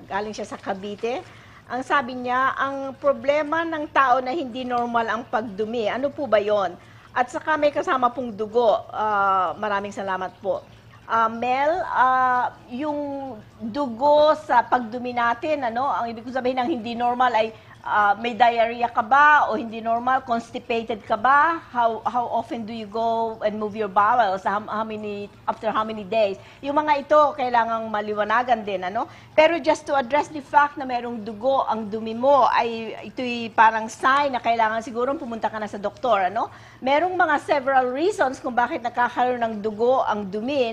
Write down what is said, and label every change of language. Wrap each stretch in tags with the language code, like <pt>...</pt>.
<tl>Galing siya sa Cavite. Ang sabi niya, ang problema ng tao na hindi normal ang pagdumi. Ano po ba yon? At saka may kasama pong dugo. Maraming salamat po. Mel, yung dugo sa pagdumi natin, ang ibig sabihin ng hindi normal ay may diarrhea ka ba o hindi normal, constipated ka ba?</tl> <en>How often do you go and move your bowels? After how many days?</en> <tl>Yung mga ito kailangang maliwanagan din, Pero</tl> <en>just to address the fact</en> <tl>na merong dugo ang dumi mo, ay ito'y parang sign na kailangan siguro pumunta ka na sa doktor, Merong mga several reasons kung bakit nakakaroon ng dugo ang dumi.</tl>